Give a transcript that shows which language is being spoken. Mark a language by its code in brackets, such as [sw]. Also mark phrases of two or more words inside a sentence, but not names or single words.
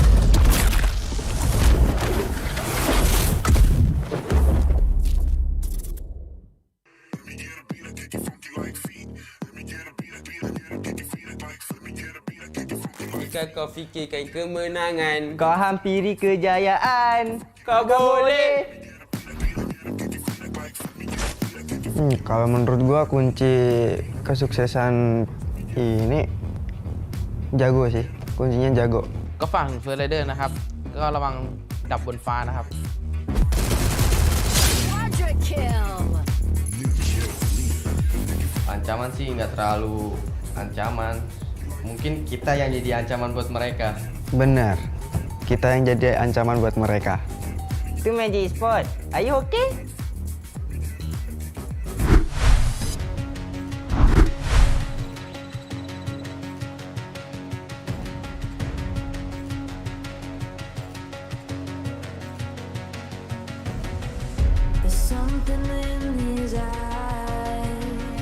[ms] Jika kau fikirkan kemenangan, kau hampiri kejayaan, kau boleh. [id] Kalau menurut gua kunci kesuksesan ini jago sih, kuncinya jago. [th] ก็ฝั่งเฟอร์ไรเดอร์นะครับก็ระวังดับบนฟ้านะครับ [id] Ancaman sih nggak terlalu ancaman. Mungkin kita yang jadi ancaman buat mereka. Benar, kita yang jadi ancaman buat mereka. Itu Magic Sport. [en] Are you okay? There's something in his eyes.